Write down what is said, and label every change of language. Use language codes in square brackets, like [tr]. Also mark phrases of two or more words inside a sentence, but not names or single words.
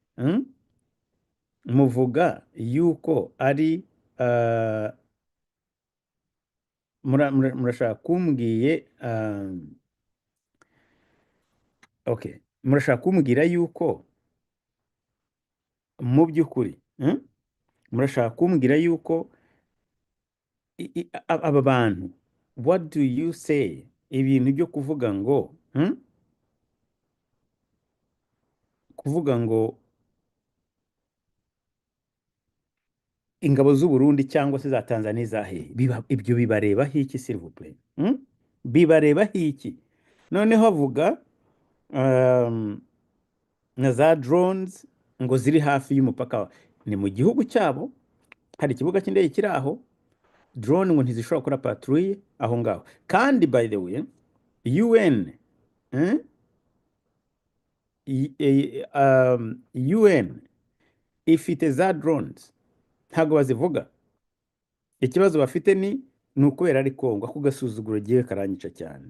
[rw] Muvuga yuko ari murashaka kumbwiye okay, murashaka kumbwira yuko mu by'ukuri murashaka kumbwira yuko aba bantu, [en] what do you say, [rw] ibintu byo kuvuga ngo ingabo z'u Burundi cyangwa se za Tanzania zahe ibyo bibareba hiki [fr] s'il vous plaît? [rw] Bibareba hiki? Noneho avuga na za drones ngo ziri hafi y'umupaka, ni mu gihugu cyabo, hari ikibuga cy'indege kiri aho, drone ngo ntizishobora gukora patrouille aho ngaho. Kandi [en] by the way [rw] UN ifite za drones ntago bazivuga. Ikibazo bafite ni ukubera ari Kongo, ako gasuzuguro giye karanyica cyane.